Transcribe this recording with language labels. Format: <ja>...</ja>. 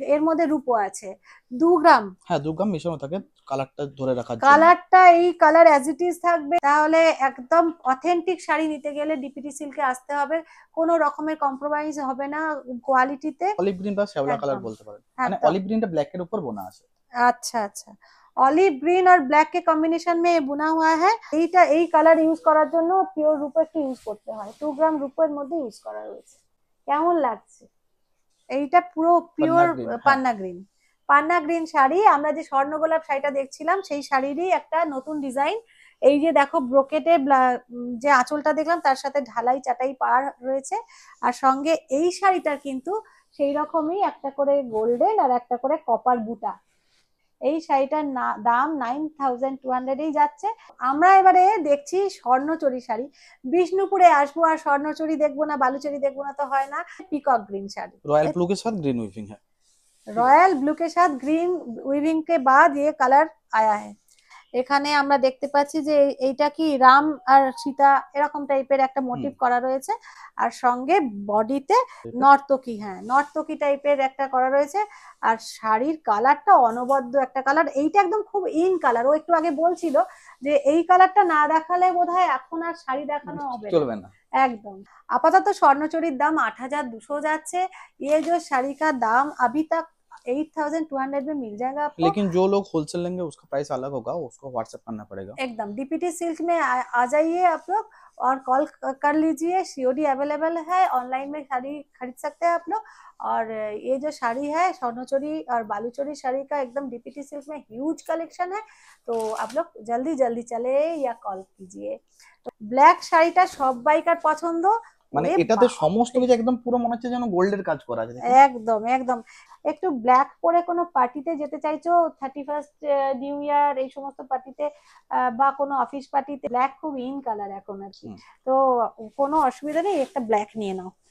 <bn>এর মধ্যে রূপো আছে 2 গ্রাম। হ্যাঁ, 2 গ্রাম মেশানো থাকে কালারটা ধরে রাখার জন্য। কালারটা এই কালার অ্যাজ ইট ইজ থাকবে। তাহলে একদম অথেন্টিক শাড়ি নিতে গেলে ডিপিটি সিল্কে আসতে হবে, কোনো রকমের কম্প্রোমাইজ হবে না কোয়ালিটিতে। অলিভ গ্রিন বা শ্যাওলা কালার একদম বলতে পারেন, মানে একদম। অলিভ গ্রিনটা ব্ল্যাক এর উপর বোনা আছে।</bn> <hi>अच्छा अच्छा,</hi> <bn>অলিভ গ্রিন আর ব্ল্যাক</bn> <hi>के कॉम्बिनेशन में बुना हुआ है।</hi> <bn>এইটা এই কালার ইউজ করার জন্য পিওর রূপো একটু ইউজ করতে হয়, 2 গ্রাম রূপোর মধ্যে ইউজ করা রয়েছে। কেমন লাগছে? এইটা পুরো পিওর green, হ্যাঁ। পান্না গ্রিন, পান্না গ্রিন শাড়ি। আমরা যে স্বর্ণ গোলাপ শাড়িটা দেখছিলাম সেই শাড়িরই একটা নতুন ডিজাইন। এই যে দেখো ব্রোকেটে যে আঁচলটা দেখলাম তার সাথে ঢালাই চাটাই পার রয়েছে, আর সঙ্গে এই শাড়িটার কিন্তু সেই রকমই একটা করে গোল্ডেন আর একটা করে কপার বুটা। এই শাড়িটার দাম 9200 যাচ্ছে। আমরা এবারে দেখছি স্বর্ণচরী শাড়ি। বিষ্ণুপুরে আসবো আর স্বর্ণচরী দেখবো না, বালুচরী দেখবো না তো হয় না। পিকক গ্रीन শাড়ি,</bn> <hi>रॉयल ब्लू के साथ ग्रीन वीविंग है। রয়্যাল ব্লু के साथ ग्रीन वीविंग के बाद ये कलर आया है।</hi> <bn>এখানে আমরা দেখতে পাচ্ছি যে এইটা কি রাম আর সীতা এরকম টাইপের একটা মোটিভ করা রয়েছে, আর সঙ্গে বডিতে নর্তকী, হ্যাঁ নর্তকী টাইপের একটা করা রয়েছে। আর শাড়ির কালারটা অনবদ্য একটা কালার, এইটা একদম খুব ইন কালার। ও একটু আগে বলছিল যে এই কালারটা না দেখালে বোধহয় এখন আর শাড়ি দেখানো হবে চলবে না। একদম। আপাতত স্বর্ণচরীর দাম 8200 যাচ্ছে।</bn> <hi>ये जो साड़ी का दाम अभी तक 8200 में मिल जाएगा आपको। लेकिन जो लोग होलसेल लेंगे उसका प्राइस अलग होगा, उसको व्हाट्सएप करना पड़ेगा। एकदम डीपीटी सिल्क में आ जाइए आप लोग और कॉल कर लीजिए। सीओडी अवेलेबल है, ऑनलाइन में साड़ी खरीद सकते हैं आप लोग। और ये जो साड़ी है स्वर्णचोरी और बालूचोरी साड़ी का एकदम डीपीटी सिल्क में ह्यूज कलेक्शन है, तो आप लोग जल्दी जल्दी चले या कॉल कीजिए।</hi> <bn>तो ব্ল্যাক শাড়িটা সবাইকার পছন্দ। মানে এটাতে সমস্ত কিছু একদম পুরো মনে হচ্ছে যেন গোল্ডের কাজ করা আছে। একদম একদম। একটু ব্ল্যাক পরে কোনো পার্টিতে যেতে চাইছো, 31st নিউ ইয়ার এই সমস্ত পার্টিতে বা কোনো অফিস পার্টিতে, ব্ল্যাক খুব ইন কালার এখন আর কি, তো কোনো অসুবিধা নেই, একটা ব্ল্যাক নিয়ে নাও।</bn>